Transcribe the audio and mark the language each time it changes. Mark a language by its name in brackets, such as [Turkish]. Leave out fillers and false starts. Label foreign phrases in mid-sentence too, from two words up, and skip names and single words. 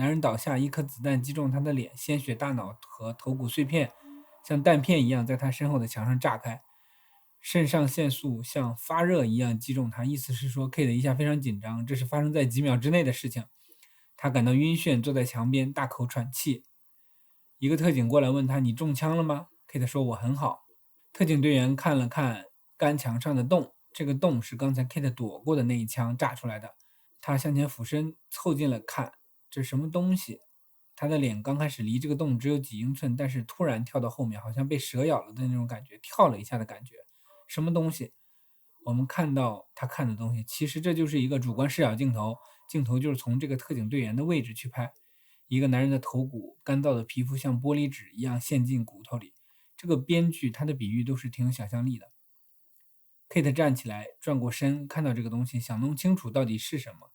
[Chinese] 男人倒下，一顆子彈擊中他的臉，鮮血、大腦和頭骨碎片像彈片一樣在他身後的牆上炸開。腎上腺素像發熱一樣擊中他，意思是說 Kate 一下非常緊張，這是發生在幾秒之內的事情。他感到暈眩，坐在牆邊大口喘氣。一個特警過來問他：“你中槍了嗎？” Kate 說：“我很好。”特警隊員看了看乾牆上的洞，這個洞是剛才 Kate 躲過的那一槍炸出來的。他向前俯身湊近了看，這是什麼東西？他的臉剛開始離這個洞只有幾英寸，但是突然跳到後面，好像被蛇咬了的那種感覺，跳了一下的感觉。什麼東西？我們看到他看的東西，其實這就是一個主觀視角鏡頭，鏡頭就是從這個特警隊員的位置去拍。一個男人的頭骨，乾燥的皮膚像玻璃紙一樣陷進骨頭裡。這個編劇他的比喻都是挺有想象力的。Kate 站起來，轉過身，看到這個東西，想弄清楚到底是什麼。